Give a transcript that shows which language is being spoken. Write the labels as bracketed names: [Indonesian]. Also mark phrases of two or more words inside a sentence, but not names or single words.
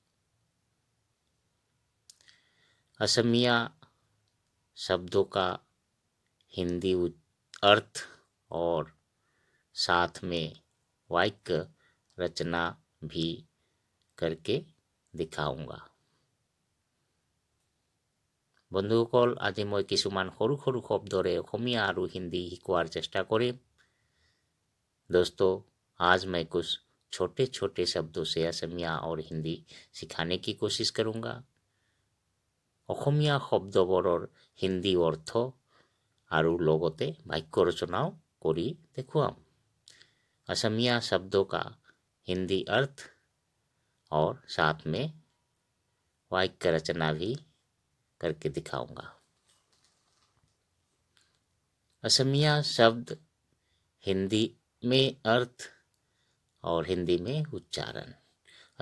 [Hindi] असमिया शब्दों का हिंदी अर्थ और साथ में वाक्य रचना भी करके दिखाऊंगा। [Assamese] বন্ধুসকল, আজি মই কিছুমান সৰু সৰু শব্দৰে অসমীয়া আৰু হিন্দী শিকোৱাৰ চেষ্টা কৰিম। [Hindi] दोस्तों, आज मैं कुछ छोटे छोटे शब्दों से असमिया और हिंदी सिखाने की कोशिश करूँगा। [Assamese] অসমীয়া শব্দবোৰৰ হিন্দী অৰ্থ আৰু লগতে বাক্য ৰচনাও কৰি দেখুৱাম। [Hindi] असमिया शब्दों का हिंदी अर्थ और साथ में वाक्य रचना भी करके दिखाऊंगा। असमिया शब्द हिंदी में अर्थ और हिंदी में उच्चारण।